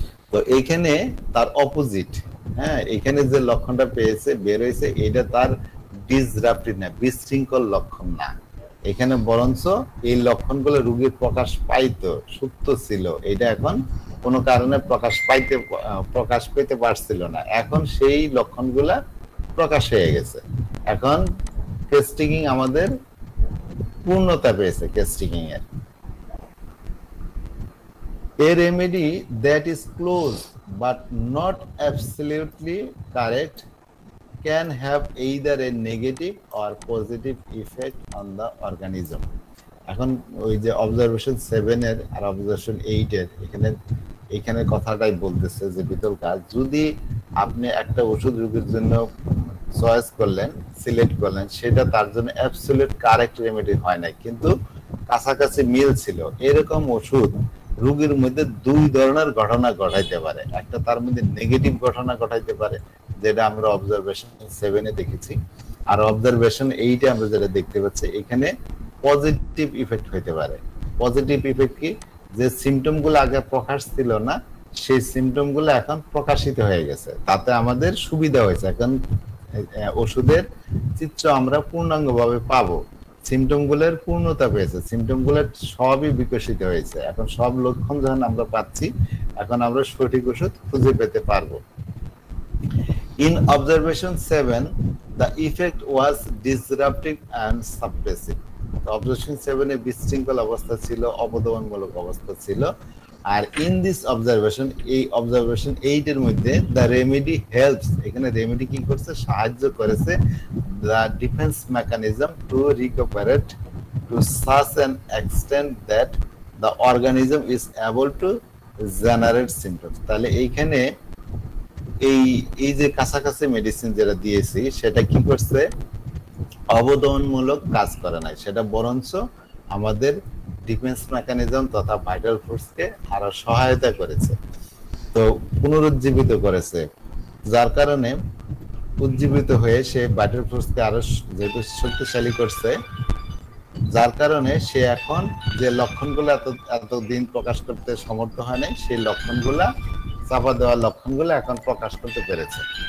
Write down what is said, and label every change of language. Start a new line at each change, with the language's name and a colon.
Bangla: তো এইখানে তার অপোজিট, হ্যাঁ, এখানে যে লক্ষণটা পেয়েছে বের হয়েছে, এটা তার ডিসরাপ্টিভ না, বিশৃঙ্খল লক্ষণ না, এখানে বরঞ্চ এই লক্ষণগুলো রোগীর প্রকাশ পাইতো, সুপ্ত ছিল, এটা এখন কোনো কারণে প্রকাশ পেতে পারছিল না, এখন সেই লক্ষণগুলা প্রকাশ হয়ে গেছে, এখন টেস্টিং আমাদের পূর্ণতা পেয়েছে। টেস্টিং এর
English: a remedy that is close but not absolutely correct can have either a negative or positive effect on the organism.
Bangla: এখন ওই যে অবজারভেশন 7 এর আর অবজারভেশন 8 এর এখানে কথাটাই বলতেছে যে বিতল কাজ, যদি আপনি একটা ওষুধ রোগীর জন্য চয়েস করলেন, সিলেক্ট করলেন, সেটা তার জন্য অ্যাবসলিউট কারেক্ট রেমেডি হয় না, কিন্তু কাছাকাছি মিল ছিল, এরকম ওষুধ রোগীর মধ্যে দুই ধরনের ঘটনা ঘটাইতে পারে। একটা তার মধ্যে নেগেটিভ ঘটনা ঘটাইতে পারে, যেটা আমরা অবজারভেশন 7-এ দেখেছি, আর অবজারভেশন 8-এ আমরা যেটা দেখতে পাচ্ছি, এখানে পজিটিভ ইফেক্ট হইতে পারে। পজিটিভ ইফেক্ট কি? যে সিমটম গুলো আগে প্রকাশ ছিল না, সেই সিমটম গুলো এখন প্রকাশিত হয়ে গেছে, তাতে আমাদের সুবিধা হয়েছে। এখন ওষুধের চিত্র আমরা পূর্ণাঙ্গভাবে পাবো, সিমটম গুলোর পূর্ণতা পেয়েছে, সিমটম গুলোর সবই বিকশিত হয়েছে। এখন সব লক্ষণ যখন আমরা পাচ্ছি, এখন আমরা সঠিক ওষুধ খুঁজে পেতে পারবো।
English: In observation 7, the effect was disruptive and suppressive.
Bangla: Observation 7-এ বিশৃঙ্খল অবস্থা ছিল, অবদমনমূলক অবস্থা ছিল। আর
English: in this observation,
Bangla: এই observation 8-এর মধ্যে
English: the remedy helps,
Bangla: এখানে রেমেডি কি করছে? সাহায্য করেছে
English: the defense mechanism to recuperate to such an extent that the organism is able to generate symptoms.
Bangla: তাহলে এইখানে এই যে কাছাকাছি মেডিসিন যেটা দিয়েছি, সেটা কি করছে? অবদমনমূলক কাজ করে নাই, সেটা বরঞ্চ আমাদের ডিফেন্স মেকানিজম তথা ভাইটাল ফোর্সকে আরো সহায়তা করেছে, তো পুনরুজ্জীবিত করেছে, যার কারণে উজ্জীবিত হয়ে সে ভাইটাল ফোর্সকে আরো যেহেতু শক্তিশালী করছে, যার কারণে সে এখন যে লক্ষণগুলো এতদিন প্রকাশ করতে সমর্থ হয় নাই, সেই লক্ষণগুলা, চাপা দেওয়ার লক্ষণগুলো এখন প্রকাশ করতে পেরেছে।